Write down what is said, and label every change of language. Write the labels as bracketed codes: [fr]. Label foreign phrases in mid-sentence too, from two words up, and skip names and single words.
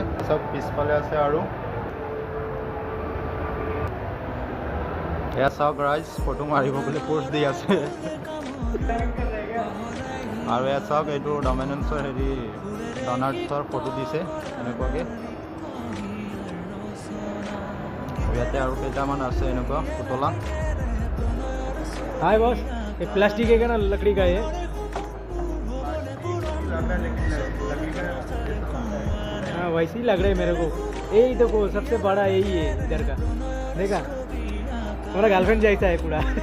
[as] চাওক পিছফালে আছে আৰু এয়া চাওক ৰাইজ, ফটো মাৰিব বুলি প'ষ্ট দি আছে। আৰু এয়া চাওক এইটো ডমিনেন্সৰ হেৰি ডনাল্ডছৰ ফটো দিছে এনেকুৱাকৈ। ইয়াতে আৰু কেইটামান আছে এনেকুৱা পুতলা। [en] hi boss, [hi] ये प्लास्टिक है क्या ना, लकड़ी का है? हाँ वैसे ही लग रहा है मेरे को। यही देखो सबसे बड़ा यही है इधर का, देखा हमारा गर्लफ्रेंड जैसा है पूरा।